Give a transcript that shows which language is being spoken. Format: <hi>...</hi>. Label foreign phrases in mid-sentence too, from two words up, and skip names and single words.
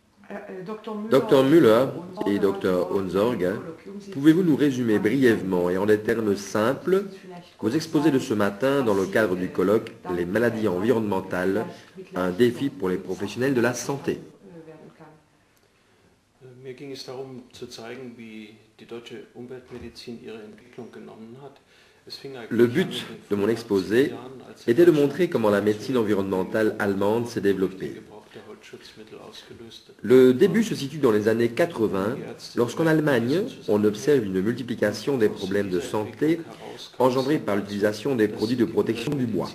<fr>Docteur Müller et Docteur Unsorg, pouvez-vous nous résumer brièvement et en des termes simples vos exposés de ce matin dans le cadre du colloque Les maladies environnementales, un défi pour les professionnels de la santé?</fr> <de>Mir ging es darum zu zeigen, wie die deutsche Umweltmedizin ihre Entwicklung genommen hat.</de> <fr>Le but de mon exposé était de montrer comment la médecine environnementale allemande s'est développée. Le début se situe dans les années 80, lorsqu'en Allemagne, on observe une multiplication des problèmes de santé engendrés par l'utilisation des produits de protection du bois.</fr>